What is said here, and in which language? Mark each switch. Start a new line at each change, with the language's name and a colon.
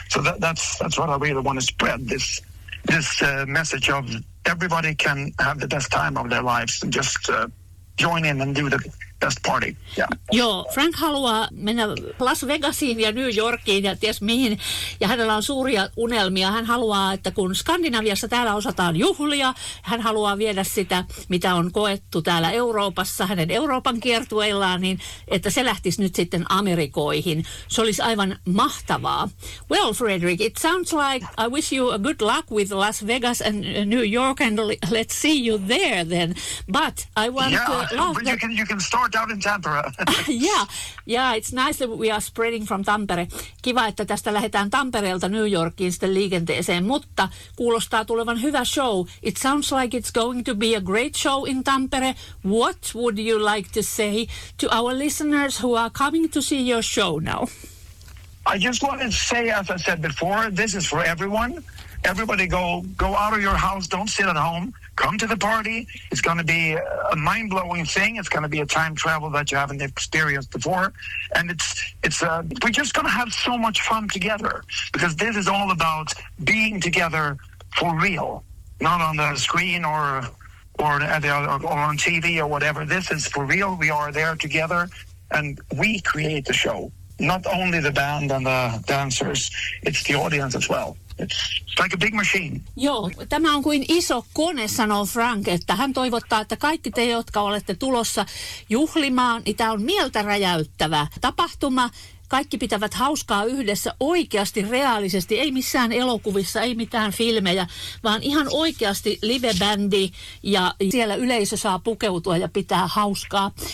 English: So that's what I really want to spread, this message of everybody can have the best time of their lives and just join in and do the
Finnish: tästä party.
English: Yeah.
Finnish: Joo, Frank haluaa mennä Las Vegasiin ja New Yorkiin ja ties mihin. Ja hänellä on suuria unelmia. Hän haluaa, että kun Skandinaviassa täällä osataan juhlia, hän haluaa viedä sitä, mitä on koettu täällä Euroopassa, hänen Euroopan kiertueillaan, niin että se lähtisi nyt sitten Amerikoihin. Se olisi aivan mahtavaa.
English: Well, Frederick, it sounds like I wish you a good luck with Las Vegas and New York, and let's see you there then. But I want yeah, to... You can start out in Tampere. yeah, it's nice that we are spreading from Tampere.
Finnish: Kiva, että tästä lähdetään Tampereelta New Yorkiin sitten liikenteeseen, mutta kuulostaa tulevan hyvä show.
English: It sounds like it's going to be a great show in Tampere. What would you like to say to our listeners who are coming to see your show now? I just want to say, as I said before, this is for everyone. Everybody go out of your house. Don't sit at home. Come to the party. It's going to be a mind-blowing thing. It's going to be a time travel that you haven't experienced before. And we're just going to have so much fun together, because this is all about being together for real, not on the screen or on TV or whatever. This is for real. We are there together, and we create the show. Not only the band and the dancers, it's the audience as well. It's like a big machine.
Finnish: Joo, tämä on kuin iso kone, sanoo Frank, että hän toivottaa, että kaikki te, jotka olette tulossa juhlimaan, niin tämä on mieltä räjäyttävä tapahtuma. Kaikki pitävät hauskaa yhdessä oikeasti, reaalisesti, ei missään elokuvissa, ei mitään filmejä, vaan ihan oikeasti live-bändi, ja siellä yleisö saa pukeutua ja pitää hauskaa.